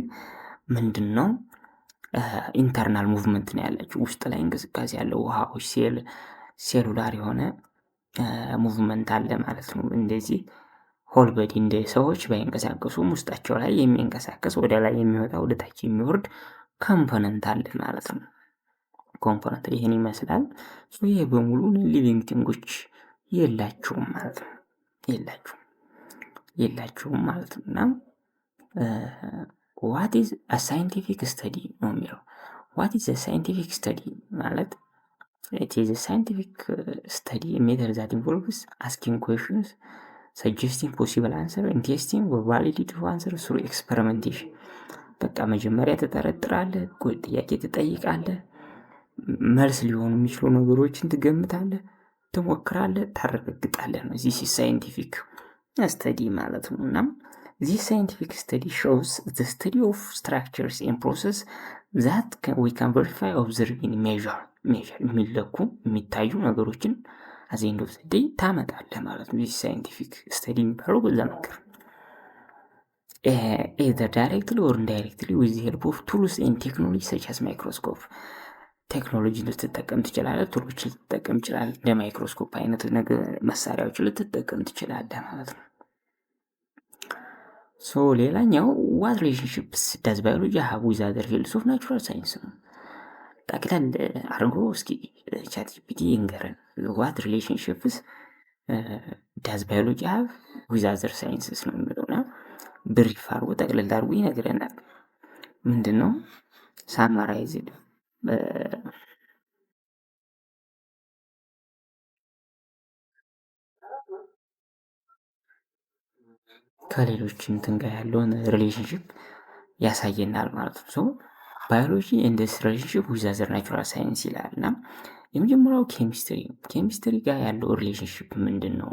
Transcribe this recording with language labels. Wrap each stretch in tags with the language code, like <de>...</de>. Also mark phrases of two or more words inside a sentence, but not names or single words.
<am>ምንድነው</am> <en>internal movement</en> <am>ነው ያላቸው፣ ውስጥ ላይ እንቅስቃሴ ያለው ውሃዎች ሴሉላር የሆነ ሙቭመንት አለ ማለት ነው። እንደዚህ</am> <en>whole body</en> <am>እንደ ሰዎች ባይንቀሳቀሱም ውስጣቸው ላይ የሚንቀሳቀስ ወደ ላይ የሚወጣ ወደ ታች የሚወርድ ኮምፖነንት አለ ማለት ነው። ኮምፖነንት ይህን ይመስላል። ይህ በሙሉ</am> <en>living things</en> <am>የላቸውም ማለት ነው። የላቸውም ማለት ነው። እና</am> <en>what is a scientific study</en> <am>ነው የሚለው።</am> <en>what is a scientific study</en> <am>ማለት</am> <en>it is a scientific study method that involves asking questions, suggesting possible answer and testing the validity of answer through experimentation።</en> <am>በቃ መጀመሪያ ትጠረጥራለህ፣ ጥያቄ ትጠይቃለህ፣ መልስ ሊሆኑ የሚችሉ ነገሮችን ትገምታለህ፣ ትሞክራለህ፣ ታረጋግጣለህ ነው</am> <en>this is scientific study</en> <am>ማለት ነው። እና</am> <en>this scientific study shows the study of structures and process that we can verify, observe and measure</en> <am>የሚለኩ የሚታዩ ነገሮችን</am> <en>at the end of the day</en> <am>ታመጣለህ ማለት ነው።</am> <en>this scientific study</en> <am>የሚባለው በዛ ነገር</am> <en>either directly or indirectly with the help of tools and technology such as microscope</en> <am>ቴክኖሎጂ ልትጠቀም ትችላለህ፣ ቱሎች ልትጠቀም ትችላለህ፣ እንደ ማይክሮስኮፕ አይነት ነገር መሳሪያዎች ልትጠቀም ትችላለህ ማለት ነው። ሶ ሌላኛው</am> <en>what relationships does biology have with other fields of natural science</en> <am>ነው። ጠቅለል አድርጎ እስኪ ቻት ጂፒቲ ይንገረን</am> <en>what relationships does biology have with other sciences</en> <am>ነው የሚለውና ብሪፍ አድርጎ ጠቅለል አድርጎ ይነግረናል። ምንድነው ሳማራይዝድ ከሌሎች እንትን ጋር ያለውን ሪሌሽንሽፕ ያሳየናል ማለት ነው።</am> <en>so biology and this relationship with other natural science</en> <am>ይላል እና የመጀመሪያው ኬሚስትሪ ጋር ያለው ሪሌሽንሽፕ ምንድን ነው?</am>